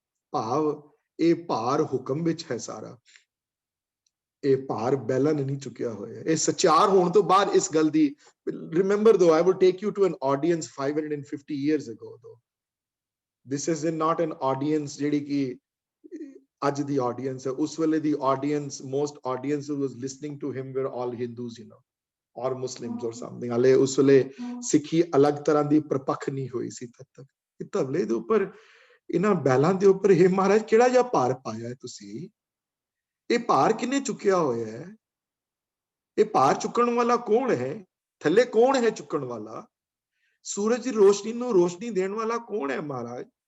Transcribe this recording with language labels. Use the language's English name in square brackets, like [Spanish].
[Punjabi] ਭਾਵ ਇਹ ਭਾਰ ਹੁਕਮ ਵਿੱਚ ਹੈ ਸਾਰਾ, ਇਹ ਭਾਰ ਬੈਲਾਂ ਨੇ ਨਹੀਂ ਚੁੱਕਿਆ ਹੋਇਆ। ਇਹ ਸਚਿਆਰ ਹੋਣ ਤੋਂ ਬਾਅਦ ਇਸ ਗੱਲ ਦੀ, [English] Remember though, I will take you to an audience 550 years ago though. This is not an audience [Punjabi] ਜਿਹੜੀ ਕਿ ਅੱਜ ਦੀ [English] audience ਹੈ। [Punjabi] ਉਸ ਵੇਲੇ ਦੀ [English] audience, most audience who was listening to him were all Hindus, you know, or Muslims or something. [Punjabi] ਹਾਲੇ ਉਸ ਵੇਲੇ ਸਿੱਖੀ ਅਲੱਗ ਤਰ੍ਹਾਂ ਦੀ ਪ੍ਰਪੱਖ ਨਹੀਂ ਹੋਈ ਸੀ ਤਦ ਤੱਕ। ਇਹ ਤਬਲੇ ਦੇ ਉੱਪਰ, ਇਹਨਾਂ ਬੈਲਾਂ ਦੇ ਉੱਪਰ, ਇਹ ਮਹਾਰਾਜ ਕਿਹੜਾ ਜਿਹਾ ਭਾਰ ਪਾਇਆ ਹੈ ਤੁਸੀਂ? ਇਹ ਭਾਰ ਕਿਹਨੇ ਚੁੱਕਿਆ ਹੋਇਆ ਹੈ? ਇਹ ਭਾਰ ਚੁੱਕਣ ਵਾਲਾ ਕੌਣ ਹੈ? ਥੱਲੇ ਕੌਣ ਹੈ ਚੁੱਕਣ ਵਾਲਾ? ਸੂਰਜ ਦੀ ਰੋਸ਼ਨੀ ਨੂੰ ਰੋਸ਼ਨੀ ਦੇਣ ਵਾਲਾ ਕੌਣ ਹੈ ਮਹਾਰਾਜ?